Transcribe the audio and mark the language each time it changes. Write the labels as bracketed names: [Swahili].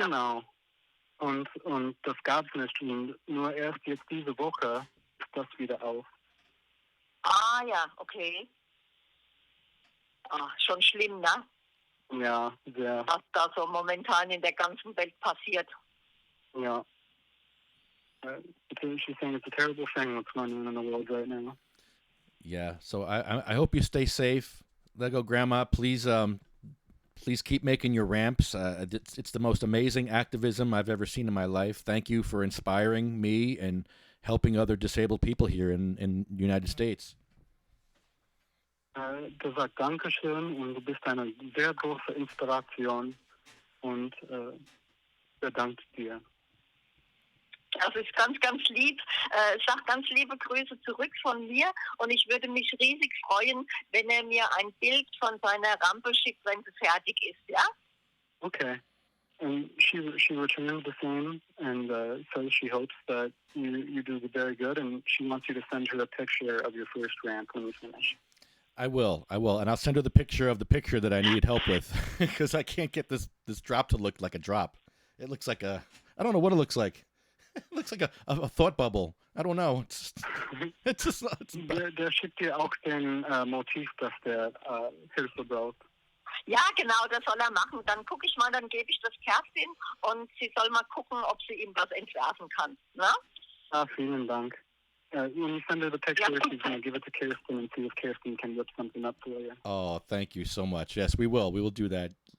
[German] Genau. Und das gab es nicht. Und nur erst jetzt diese Woche ist das wieder auf. Ah ja, okay. Schon schlimm, ne? Ja, sehr. Was da so momentan in der ganzen Welt passiert. [English] Yeah. She's saying it's a terrible thing what's going on in the world right now. Yeah. So I hope you stay safe. Lego Grandma, please keep making your ramps. It's the most amazing activism I've ever seen in my life. Thank you for inspiring me and helping other disabled people here in the United States. [German] Du sagst Dankeschön und du bist eine sehr große Inspiration und bedankt dir. Das ist ganz, ganz lieb. Sag ganz liebe Grüße zurück von mir und ich würde mich riesig freuen, wenn er mir ein Bild von seiner Rampe schickt, wenn sie fertig ist, ja? [English] Okay. And she returned the same and says she hopes that you do very good, and she wants you to send her a picture of your first ramp when you finish. I will, and I'll send her the picture that I need help with because I can't get this drop to look like a drop. It looks like I don't know what it looks like. It looks like a thought bubble. I don't know. It's just. [German] Der schickt dir auch den Motiv, dass der Hilfe braucht. Ja, genau, das soll er machen. Dann gucke ich mal, dann gebe ich das Kerstin und sie soll mal gucken, ob sie ihm was entwerfen kann. Ne? Vielen Dank. [English] When you send her the picture, she's going to give it to Kirsten and see if Kirsten can whip something up for you. Oh, thank you so much. Yes, we will. We will do that.